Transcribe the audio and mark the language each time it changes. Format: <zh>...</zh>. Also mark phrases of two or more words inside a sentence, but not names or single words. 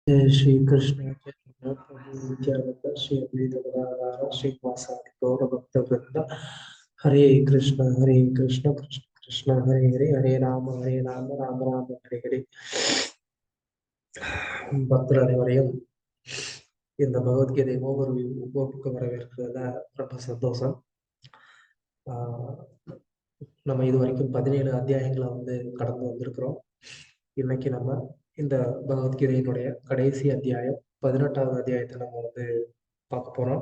<sa>जय श्री कृष्ण चैतन्य प्रभु नित्यानंद श्री अद्वैत गदाधर श्रीवासादि गौर भक्त वृंद हरे कृष्ण कृष्ण कृष्ण हरे हरे हरे राम राम राम हरे हरे</sa> <ta>பக்தர் அனைவரையும் இந்த பகவத்கீதை ஓவர்வியூ வகுப்புக்கு வரவேற்கிறதுல ரொம்ப சந்தோஷம். நம்ம இது வரைக்கும் 17 அத்தியாயங்களை கடந்து வந்திருக்கிறோம். இன்னைக்கு நம்ம இந்த பகவத்கீதையினுடைய கடைசி அத்தியாயம் 18வது அத்தியாயத்தை நம்ம பார்க்க போறோம்.</ta>